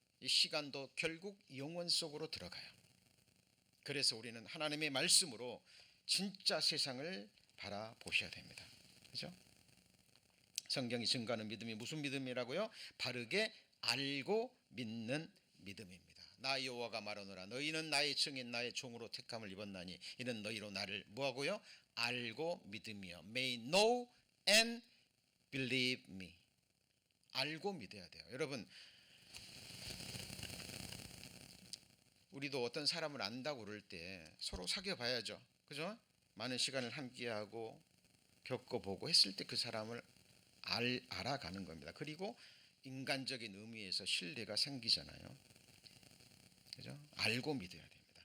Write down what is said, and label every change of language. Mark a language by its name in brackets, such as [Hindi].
[Korean] 이 시간도 결국 영혼 속으로 들어가요. 그래서 우리는 하나님의 말씀으로 진짜 세상을 바라보셔야 됩니다. 그렇죠? 성경이 증거하는 믿음이 무슨 믿음이라고요? 바르게 알고 믿는 믿음입니다. 나 여호와가 말하노라 너희는 나의 증인 나의 종으로 택함을 입었나니 이는 너희로 나를 뭐하고요? 알고 믿으며 [English] may know and believe me. [Korean] 알고 믿어야 돼요. 여러분, 우리도 어떤 사람을 안다고 그럴 때 서로 사귀어 봐야죠. 그죠? 많은 시간을 함께하고 겪어보고 했을 때 그 사람을 알아가는 겁니다. 그리고 인간적인 의미에서 신뢰가 생기잖아요. 그죠? 알고 믿어야 됩니다.